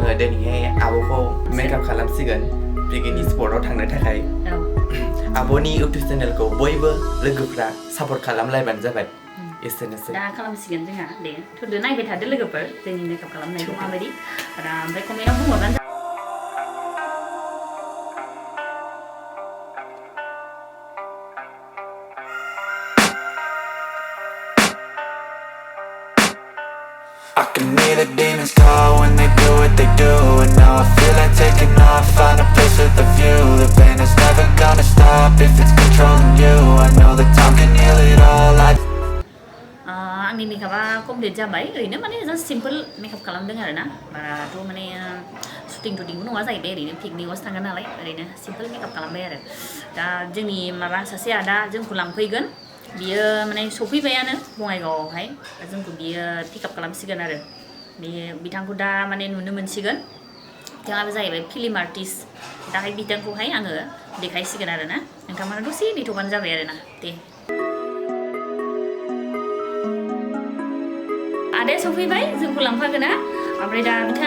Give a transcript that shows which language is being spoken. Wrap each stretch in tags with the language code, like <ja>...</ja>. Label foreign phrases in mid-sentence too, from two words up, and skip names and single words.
<brx>दिनैहाय आब'खौ मेकआप खालामसिगोन पिकनिक स्पटआव थांनो थाखाय आब'नि इउटुब चेनेलखौ बयबो लोगोफ्रा सापर्ट खालामलायबानो जाबाय एसेनोसै दा खालामसिगोन जोंहा दे थुदो नायबाय थादो लोगोफोर जोंनि मेकआप खालामनायखौ माबायदि ओमफ्राय कमेन्टआव बुंहरबानो</brx> <en>I can hear the demons call when they do what they do. And now I feel like taking off, find a place with a view. The pain is never gonna stop if it's controlling you. I know that time can heal it all.</en> <brx>आंनि मेकआपआ कमप्लिट जाबाय ओरैनो माने</brx> <en>just simple makeup</en> <brx>खालामदों आरोना बाराथ' माने शुटिंबो नङा जाहैबाय ओरैनो पिकनिकआवसो थांगोन नालाय ओरैनो</brx> <en>simple makeup</en> <brx>खालामबाय आरो दा जोंनि माबा सासे आदा जोंखौ लांफैगोन बियो माने सफैबायानो बङाइगावआवहाय जोंखौ बियो पिकआप खालामसिगोन आरो बिथांखौ दा माने नुनो मोनसिगोन बिथाङाबो जाहैबाय</brx> <en>film artist</en> <brx>दाहाय बिथांखौहाय आङो देखायसिगोन आरोना नोंथांमोना दसे नेथ'बानो जाबाय आरोना दे आदाया सफैबाय जोंखौ लांफागोना ओमफ्राय दा</brx>